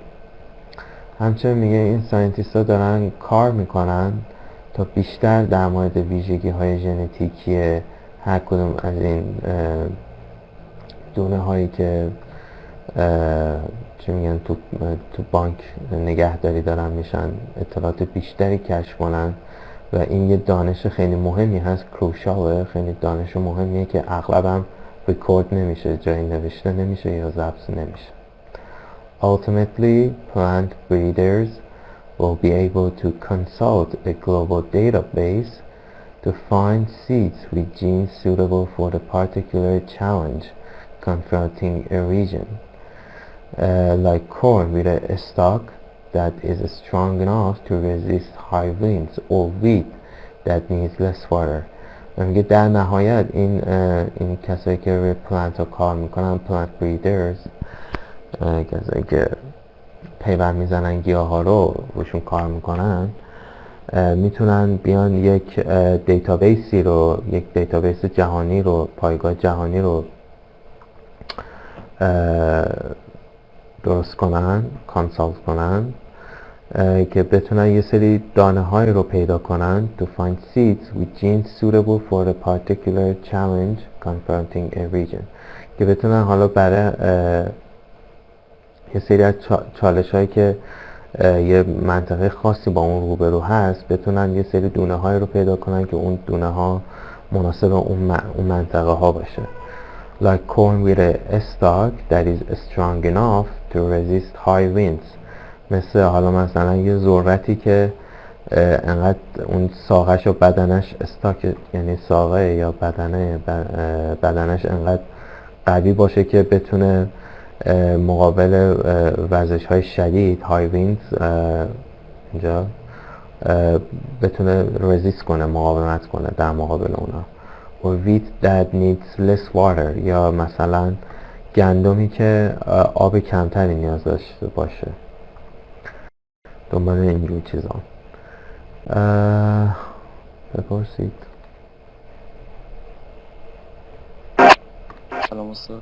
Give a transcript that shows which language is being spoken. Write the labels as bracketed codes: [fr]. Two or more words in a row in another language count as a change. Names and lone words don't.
[fa] همچنین میگه این ساینتیست ها دارن کار میکنن تا بیشتر در مورد ویژگی های ژنتیکی هر کدوم از این دونه هایی که چی میگن تو بانک نگهداری دارن میشن اطلاعات بیشتری کشف کنن و این یه دانش خیلی مهمی هست، کروشاله، خیلی دانش مهمیه که اغلبم ریکورد نمیشه، جایی نوشته نمیشه یا ضبط نمیشه. [en] Ultimately, plant breeders will be able to consult a global database to find seeds with genes suitable for the particular challenge confronting a region. Like corn with a stalk that is strong enough to resist high winds, or wheat that needs less water. [fa] میگه در نهایت این کسایی که روی پلانت ها کار میکنن، [en] plant breeders, [fa] کسایی که پیوند میزنن گیاه ها رو روشون کار میکنن، میتونن بیان یک دیتابیس جهانی رو، پایگاه جهانی رو درست کنن، کانسالت کنن که بتونن یه سری دانه های رو پیدا کنن [en] to find seeds with genes suitable for a particular challenge confronting a region، [fa] که بتونن حالا برای یه سری از چالش هایی که یه منطقه خاصی با اون روبرو هست بتونن یه سری دونه های رو پیدا کنن که اون دونه ها مناسب اون منطقه ها باشه. [en] Like corn with a stalk that is strong enough to resist high winds. [fa] مثل حالا مثلا یه ذرتی که انقدر اون ساقش و بدنش استاک یعنی ساقه یا بدنش انقدر قوی باشه که بتونه مقابل وزش های شدید های ویندز اینجا بتونه رزیست کنه، مقاومت کنه در مقابل اونا. و [en] wheat that needs less water [fa] یا مثلا گندمی که آب کمتری نیاز داشته باشه. دنبال اینجور چیزان بپرسید. سلام استاد.